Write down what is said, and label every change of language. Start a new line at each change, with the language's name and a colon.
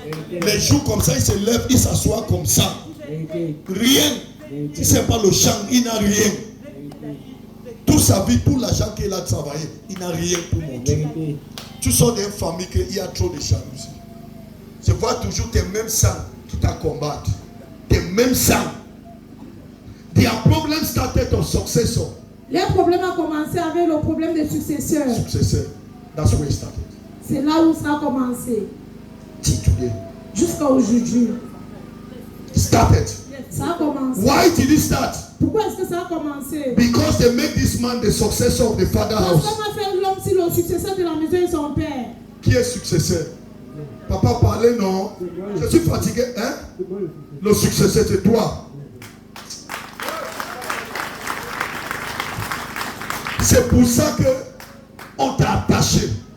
French: Les jours comme ça, il se lève, il s'assoit comme ça. Rien. Si ce n'est pas le champ, il n'a rien. Toute sa vie, tout l'argent qu'il a travaillé, il n'a rien pour montrer. Tu sors d'une famille qu'il y a trop de jalousie. Je vois toujours tes mêmes sangs qui t'accompagnes. Tes mêmes sangs.
English: Their problem started on successor.
French: Les problèmes ont commencé avec le problème des successeurs.
English: Successor. That's where it started.
French: C'est là où ça a commencé.
English: Till today.
French: Jusqu'à aujourd'hui.
English: It started.
French: Ça a commencé.
English: Why did it start?
French: Pourquoi est-ce que ça a commencé?
English: Because they made this man the successor of the father
French: Parce
English: house.
French: qu'on a fait l'homme si le successeur de la maison est son père. Qui est successeur? Papa parlait, non? Je suis fatigué, hein? Le successeur, c'est toi. C'est pour ça que on t'a attaché.